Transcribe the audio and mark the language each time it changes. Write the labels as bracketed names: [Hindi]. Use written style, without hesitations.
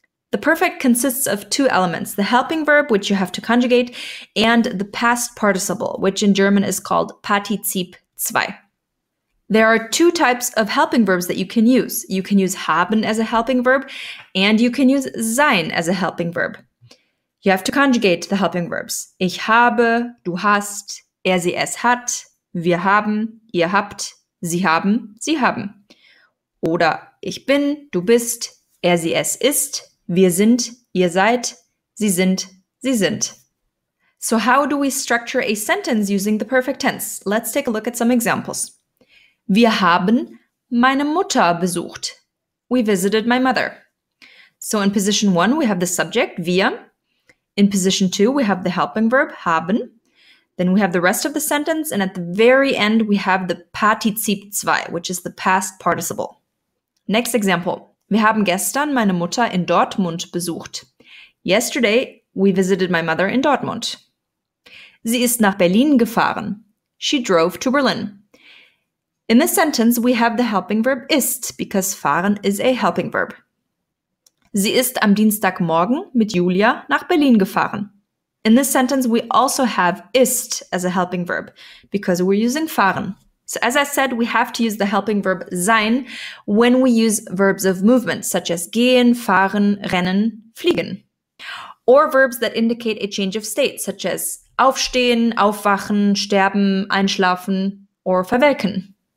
[English] The perfect consists of 2 elements, the helping verb, which you have to conjugate, and the past participle, which in German is called Partizip 2. There are 2 types of helping verbs that you can use. You can use haben as a helping verb, and you can use sein as a helping verb. You have to conjugate the helping verbs. [German] Ich habe, du hast, sie es hat, wir haben, ihr habt, sie haben, sie haben. Oder ich bin, du bist, sie es ist, wir sind, ihr seid, sie sind, sie sind. [English] So how do we structure a sentence using the perfect tense? Let's take a look at some examples. [German] Wir haben meine Mutter besucht. [English] We visited my mother. So in position 1, we have the subject, wir. In position 2, we have the helping verb, haben. Then we have the rest of the sentence, and at the very end, we have the Partizip 2, which is the past participle. Next example. [German] Wir haben gestern meine Mutter in Dortmund besucht. [English] Yesterday, we visited my mother in Dortmund. [German] Sie ist nach Berlin gefahren. [English] She drove to Berlin. In this sentence, we have the helping verb ist, because fahren is a helping verb. [German] Sie ist am Dienstagmorgen mit Julia nach Berlin gefahren. [English] In this sentence, we also have ist as a helping verb because we're using fahren. So as I said, we have to use the helping verb sein when we use verbs of movement, such as gehen, fahren, rennen, fliegen. Or verbs that indicate a change of state, such as aufstehen, aufwachen, sterben, einschlafen, or verwelken.